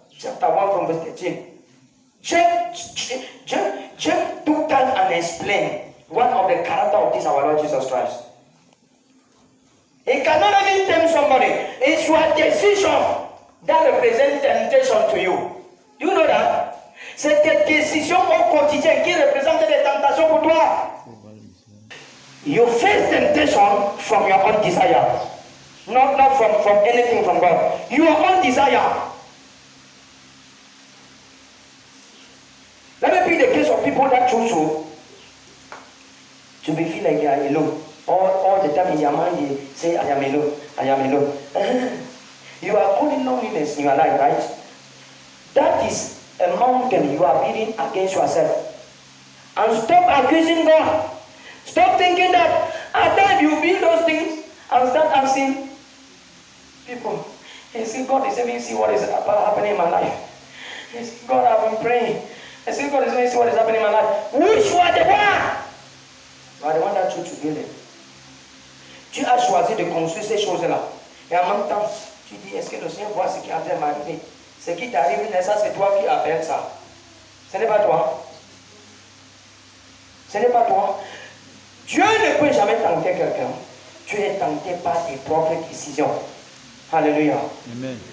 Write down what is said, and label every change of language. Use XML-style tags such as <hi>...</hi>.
<en>Chapter 1 from verse 13. James took time and explained one of the character of this our Lord Jesus Christ. He cannot even tempt somebody. It's your decision that represents temptation to you. Do you know that? C'est tes décisions au quotidien qui représentent des tentations pour toi. You face temptation from your own desire. Not from anything from God. Your own desire. Let me pick the case of people that choose to be feel like they are alone. All the time in your mind they say, I am alone. You are calling loneliness in your life, right? That is a mountain you are building against yourself. And stop accusing God. Stop thinking that at times you build those things and start asking people, hey, see, God is letting me see what is happening in my life. Yes, God, I've been praying. I see God is letting me see what is happening in my life. Which was the one? You are the one that chose to build it.</en> <fr>Tu as choisi de construire ces choses-là. Et en même temps, tu dis, est-ce que le Seigneur voit ce qui est en train de m'arriver? Ce qui t'arrive, ça, c'est toi qui appelles ça. Ce n'est pas toi. Ce n'est pas toi. Dieu ne peut jamais tenter quelqu'un. Tu es tenté par tes propres décisions. Alléluia. Amen.</fr>